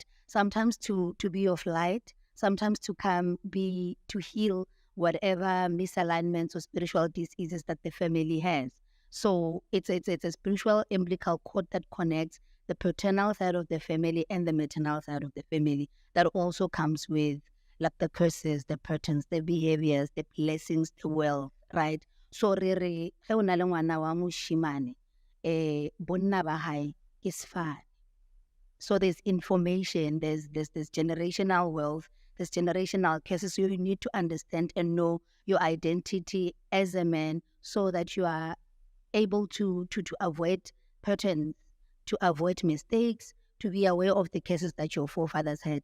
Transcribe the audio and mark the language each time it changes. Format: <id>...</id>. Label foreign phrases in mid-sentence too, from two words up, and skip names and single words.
<en>Sometimes to be of light, sometimes to to heal whatever misalignments or spiritual diseases that the family has. So it's a spiritual umbilical cord that connects the paternal side of the family and the maternal side of the family. That also comes with like the curses, the patterns, the behaviors, the blessings, the wealth, right?</en> <nso>So ge o na le ngwana wa moshimane bonna ba hae ke sefane.</nso> <en>So there's information, there's generational wealth, there's generational curses. So you need to understand and know your identity as a man so that you are able to avoid patterns, to avoid mistakes, to be aware of the cases that your forefathers had.</en>